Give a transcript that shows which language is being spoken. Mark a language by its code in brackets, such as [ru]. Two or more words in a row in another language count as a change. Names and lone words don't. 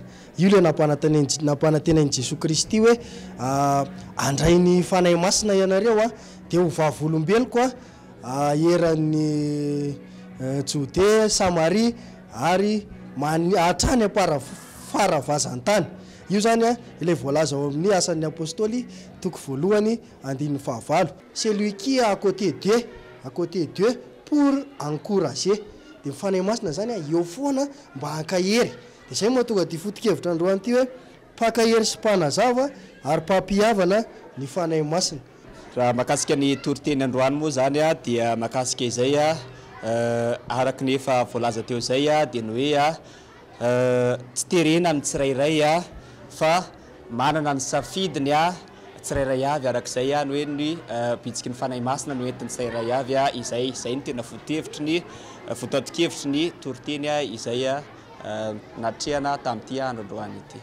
[mg] Io le nampanantenainy Jesosy Kristy hoe andray ny fanahy masina ianareo dia ho vavolombeloko eran'ny Jodea, Samaria ary hatrany faravazan-tany. Io zany ilay voalaza ao amin'ny asan'ny apôstôly toko voalohany andiny fahavalo. [fr] Celui qui est à côté de à côté d'eux pour encourager. [mg] Dia mifanay masina zany eo foana mba hankahery. Dia zay moa tonga dia foto-kevitra androany ty hoe mpakahery sy mpanazava ary mpampihavana ny fanay masina. Raha makasika ny toriteny androany moa zany dia makasika izay araka ny efa voalaza teo zay dia ny hoe tsy terena ny tsirairay fa manana ny safidiny tsirairay avy arak'izay ny hoe ny bitsiky ny fanay masina no entiny tsirairay avy izay ny tena fotevitry ny fotodikevitry ny toriteny izay natrehana tamin'ity andro androany ity.